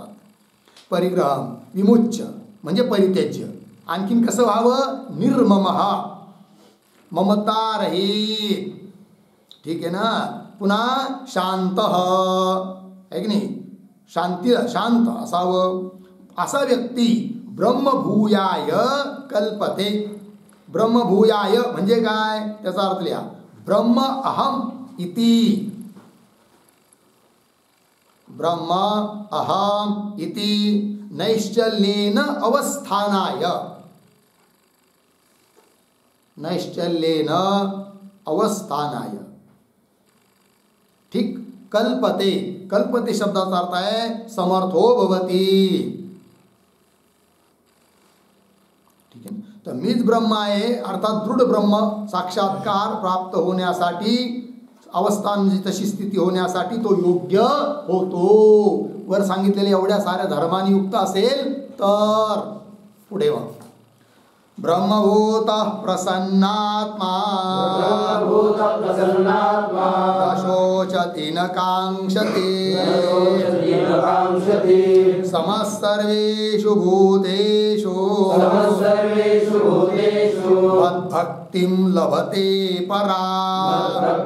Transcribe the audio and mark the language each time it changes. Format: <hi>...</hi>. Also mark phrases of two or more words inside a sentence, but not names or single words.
<sa>परिग्रह विमुच्य म्हणजे परित्याज्य।</sa> <mr>आणखीन कसं व्हावं, निर्ममः, ममता रहित, ठीक आहे ना। पुन्हा शांतः, आहे की नाही, शांत असावं। असा व्यक्ती</mr> <sa>ब्रह्मभूयाय कल्पते।</sa> <mr>ब्रह्मभूयाय म्हणजे काय, त्याचा अर्थ लिहा,</mr> <sa>ब्रह्म अहम इति, ब्रह्म अहम इति नैश्चल्येन अवस्थानाय, नैश्चल्येन अवस्थानाय, ठीक।</sa> <mr>कल्पते शब्दाचा अर्थ आहे</mr> <sa>समर्थो भवती,</sa> <mr>ठीक आहे। तर मीच ब्रह्म आहे अर्थात दृढ ब्रह्म साक्षात्कार प्राप्त होण्यासाठी अवस्था म्हणजे तशी स्थिती होण्यासाठी तो योग्य होतो. वर सांगितलेल्या एवढ्या साऱ्या धर्माने युक्त असेल तर. पुढे मग</mr> <sa>ब्रह्मभूत प्रसन्नात्मा न शोचति न कांक्षति समस्सर्वेषु भूतेषु मद्भक्तिं लभते पराम्.</sa>